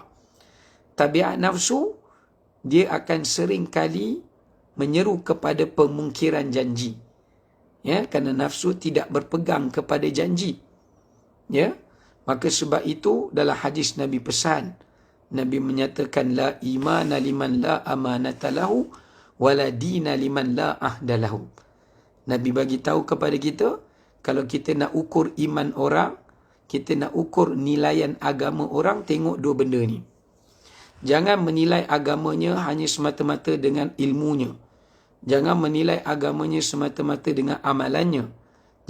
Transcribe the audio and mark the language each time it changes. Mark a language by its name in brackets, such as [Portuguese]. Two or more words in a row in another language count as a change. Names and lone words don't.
[Malay] Tabiat nafsu, dia akan sering kali menyeru kepada pemungkiran janji. Ya, kerana nafsu tidak berpegang kepada janji. Ya, maka sebab itu dalam hadis Nabi pesan, Nabi menyatakan [Arabic] لا إيمان لمن لا أمانة له ولا دين لمن لا عهد له. [Malay] Nabi bagi tahu kepada kita, kalau kita nak ukur iman orang, kita nak ukur nilaian agama orang, tengok dua benda ni. Jangan menilai agamanya hanya semata-mata dengan ilmunya. Jangan menilai agamanya semata-mata dengan amalannya.